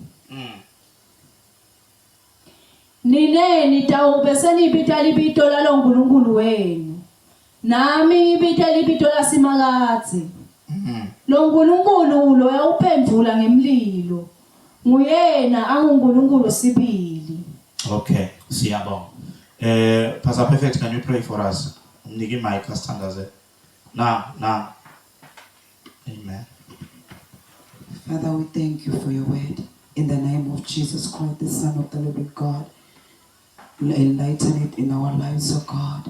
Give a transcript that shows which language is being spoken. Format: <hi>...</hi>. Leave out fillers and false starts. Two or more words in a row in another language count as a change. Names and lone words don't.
<ss>nine nitawube senibita libito lalonkulunkulu wenu nami ibita libito lasimakadzi lonkulunkulu lo yawuphendvula ngemlilo nguyena angunkulunkulu sibili. Okay, siyabonga.</ss> <en>Pastor Perfect, can you pray for us?</en> <ss>Niki mic astandaze. Now. Amen.</ss> <en>Father, we thank you for your word. In the name of Jesus Christ, the Son of the living God, enlighten it in our lives, oh God.</en>